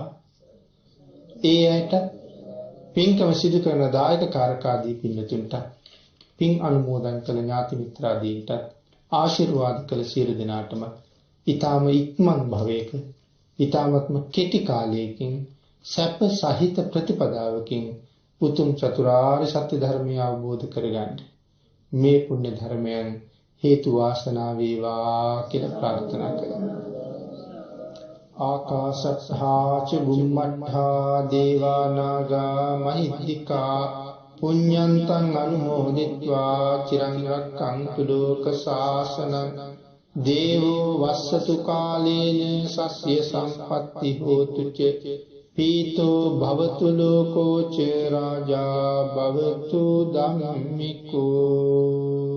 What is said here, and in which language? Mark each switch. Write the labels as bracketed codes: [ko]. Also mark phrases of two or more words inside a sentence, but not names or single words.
[si] ඒ ඇයට පින්කම සිදු කරන දායක කාරකාදී පින්තුන්ට පින් අනුමෝදන් කළ ඥාති මිත්‍රාදීන්ට ආශිර්වාද කළ සියලු දෙනාටම ඊ타ම ඉක්මන් භවයක ඊ타මත්ම කෙටි කාලයකින් සැප සහිත ප්‍රතිපදාවකින් උතුම් චතුරාර්ය සත්‍ය ධර්මය අවබෝධ කරගන්න මේ පුණ්‍ය ධර්මයන් හේතු වාසනා වේවා කියලා ප්‍රාර්ථනා කරමු. [pi] ආකාශත්හා ච බුම්මත්හා දේවා නාග මහිද්దికා පුඤ්ඤන්තං අනුමෝදිත්වා චිරං රක්ඛන්තු ලෝක ශාසනං දේවෝ වස්සතු කාලේන සස්ය සම්පත්ති හෝතු ච පීතෝ භවතු ලෝකෝ ච රාජා භවතු ධම්මිකෝ.